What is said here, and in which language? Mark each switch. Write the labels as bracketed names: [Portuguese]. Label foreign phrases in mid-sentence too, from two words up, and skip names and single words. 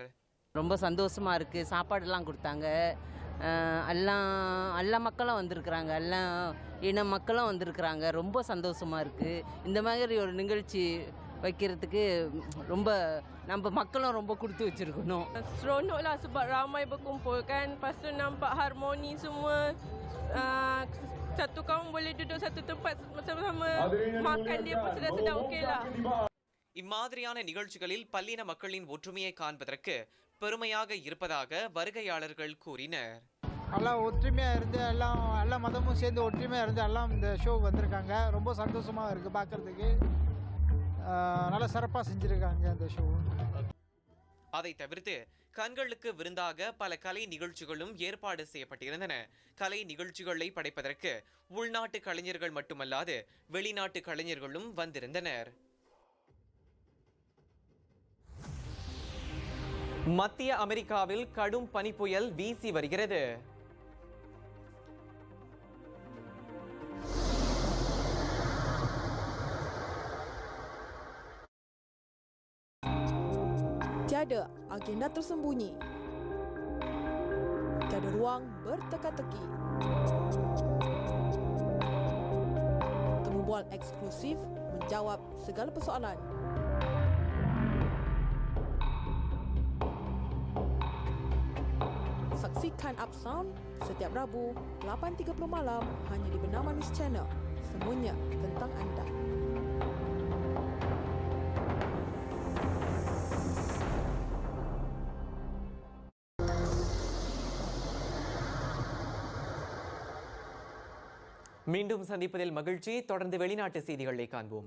[Tamil] ரொம்ப சந்தோஷமா இருக்கு. சாப்பாடுலாம் கொடுத்தாங்க. எல்லா மக்களும் வந்திருக்கிறாங்க, எல்லா இன மக்களும் வந்திருக்கிறாங்க. ரொம்ப சந்தோஷமா இருக்கு. இந்த மாதிரி ஒரு நிகழ்ச்சி வைக்கிறதுக்கு ரொம்ப நம்ம மக்களும் ரொம்ப கொடுத்து வச்சிருக்கணும். [Malay] Seronok lah sebab ramai berkumpul kan. Lepas tu nampak harmoni semua. Satu kaum boleh duduk satu tempat bersama-sama. Makan dia pun sedap-sedap okey lah. [Tamil] இம்மாதிரியான நிகழ்ச்சிகளில் பல்லின மக்களின் ஒற்றுமையை காண்பதற்கு பெருமையாக இருப்பதாக வருகையாளர்கள் கூறினர். எல்லாம் ஒற்றுமையாக இருந்து எல்லா மதமும் சேர்ந்து ஒற்றுமையாக இருந்து எல்லாம் இந்த ஷோ வந்திருக்காங்க. ரொம்ப சந்தோஷமாக இருக்குது பார்க்குறதுக்கு. நல்லா சிறப்பாக செஞ்சுருக்காங்க இந்த ஷோ. அதை தவிர்த்து கண்களுக்கு விருந்தாக பல கலை நிகழ்ச்சிகளும் ஏற்பாடு செய்யப்பட்டிருந்தன. கலை நிகழ்ச்சிகளை படைப்பதற்கு உள்நாட்டு கலைஞர்கள் மட்டுமல்லாது வெளிநாட்டு கலைஞர்களும் வந்திருந்தனர். மத்திய அமெரிக்காவில் கடும் பனிப்புயல் வீசி வருகிறது. [Malay] Tiada agenda tersembunyi. Tiada ruang berteka-teki. Temu bual eksklusif menjawab segala persoalan. Saksikan Up Sound setiap Rabu 8.30 malam hanya di Benar Manis Channel. Semuanya tentang anda. [Tamil] மீண்டும் சந்திப்பதில் மகிழ்ச்சி. தொடர்ந்து வெளிநாட்டு செய்திகளை காண்போம்.